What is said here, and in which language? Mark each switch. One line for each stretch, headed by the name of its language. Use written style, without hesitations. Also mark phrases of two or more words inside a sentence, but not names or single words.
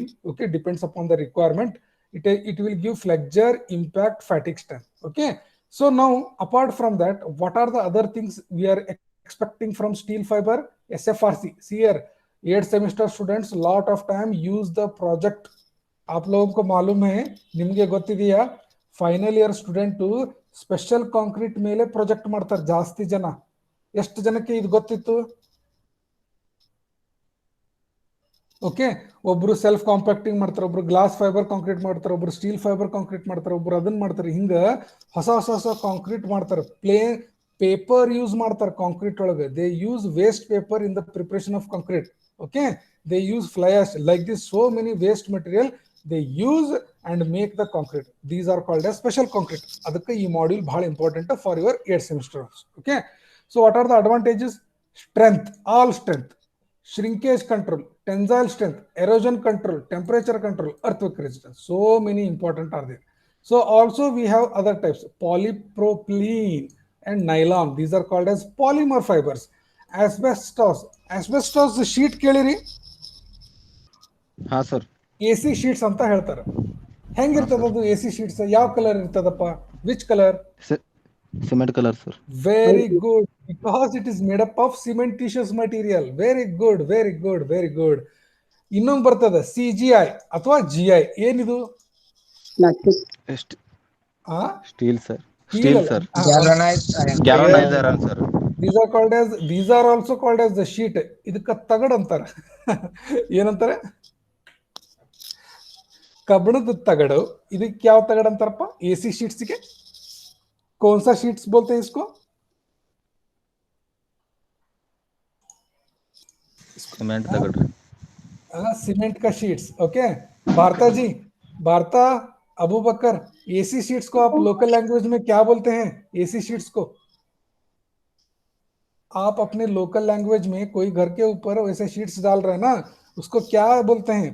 English: Okay, depends upon the requirement. It will give flexure, impact, fatigue strength. Okay, so now apart from that, what are the other things we are expecting from steel fiber? SFRC. See here, 8th semester students lot of time use the project.
Hindi: आप लोगों को मालूम है,
Kannada: ನಿಮ್ಗೆ ಗೊತ್ತಿದೆಯಾ?
English: final year student special concrete
Kannada: ಮೇಲೆ ಪ್ರಾಜೆಕ್ಟ್ ಮಾಡ್ತಾರೆ ಜಾಸ್ತಿ ಜನ. ಎಷ್ಟು ಜನಕ್ಕೆ ಇದು ಗೊತ್ತಿತ್ತು? ಓಕೆ, ಒಬ್ರು
English: self compacting
Kannada: ಮಾಡ್ತಾರೆ, ಒಬ್ರು
English: glass fiber concrete
Kannada: ಮಾಡ್ತಾರೆ, ಒಬ್ರು
English: steel fiber concrete
Kannada: ಮಾಡ್ತಾರೆ, ಒಬ್ರು ಅದನ್ನ ಮಾಡ್ತಾರೆ. ಹಿಂಗ ಹೊಸ ಹೊಸ ಹೊಸ ಕಾಂಕ್ರೀಟ್ ಮಾಡ್ತಾರೆ.
English: plain paper use
Kannada: ಮಾಡ್ತಾರೆ ಕಾಂಕ್ರೀಟ್ ಒಳಗೆ.
English: They use waste paper in the preparation of concrete. Okay, they use fly ash like this, so many waste material they use and make the concrete. These are called as special concrete.
Kannada: ಅದಕ್ಕೆ ಈ ಮಾಡ್ಯೂಲ್ ಬಹಳ
English: important for your 8th semester. Okay, so what are the advantages? Strength, all strength, shrinkage control, tensile strength, erosion control, temperature control, earthquake resistance. So many important are there. So also we have other types, polypropylene and nylon. These are called as polymer fibers. Asbestos, asbestos sheet ಕೇಳಿರಿ?
Kannada: ಹಾ ಸರ್.
English: AC sheets
Kannada: ಅಂತ ಹೇಳ್ತಾರೆ. ಹೆಂಗಿರ್ತದ ಅದು
English: AC sheets?
Kannada: ಯಾವ ಕಲರ್ ಇರ್ತದಪ್ಪ?
English: which color? cement color sir. Very good, because it is made up of cementitious material. Very good, very good, very good.
Kannada: ಇನ್ನೊಂದು ಬರ್ತದೆ
English: CGI ಅಥವಾ GI.
Kannada: ಏನಿದು?
English: steel sir. Steel ಸ್ಟೀಲ್
Kannada: ಅಲ್ಲ. ಸರ್.
English: Galvanized iron. ಸರ್. These are also called as the sheet.
Kannada: ಇದಕ್ಕ ತಗಡ್ ಅಂತಾರೆ. ಏನಂತಾರೆ? ಕಬ್ಬಣದ ತಗಡು. ಇದಕ್ಕೆ ಯಾವ ತಗಡ್ ಅಂತಾರಪ್ಪ?
English: AC sheets
Hindi: ಗೆ कौन सा शीट्स बोलते हैं इसको?
Kannada: ಸಿಮೆಂಟ್ ತಗಡ್ರಿ.
Hindi: सीमेंट का शीट्स. ओके, भारता जी, भारता, अबू बकर,
English: AC sheets
Hindi: को आप
English: local language
Hindi: में क्या बोलते हैं?
English: AC sheets
Hindi: को आप अपने
English: local language
Hindi: में कोई घर के ऊपर वैसे शीट्स डाल रहे हैं ना, उसको क्या बोलते हैं?